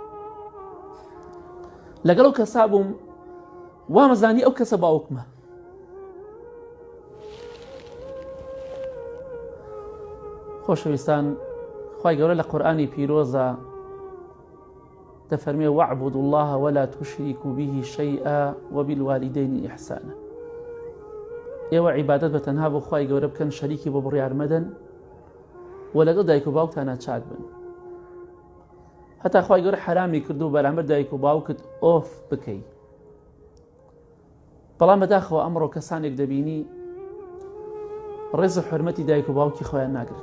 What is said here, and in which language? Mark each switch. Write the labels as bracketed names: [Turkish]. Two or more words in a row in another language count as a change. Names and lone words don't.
[Central Kurdish] لەگەڵ ئەو کەسا بووم وامەزانی ئەو کەسە باوکمە. خۆشەویستان، خوای گەورە لە قورئانی پیرۆزە دەفەرمێ [Arabic] وەعبودوا الله ولا تشركوا به شيئا وبالوالدين إحسانا. [Central Kurdish] ئێوە عیبادەت بە تەنها بۆ خوای گەورە بکەن، شەریکی بۆ بڕیار مەدەن و لەگەڵ دایک و باوکتانە چاک بن. هەتا خوای گەورە حرامی کردو بەرامبەر دایک و باوکت ئۆف بکەی. بەڵام بەداخەوە ئەمڕۆ کەسانێک دەبینی ڕێز و حورمەتی دایک و باوکی خۆیان ناگرن.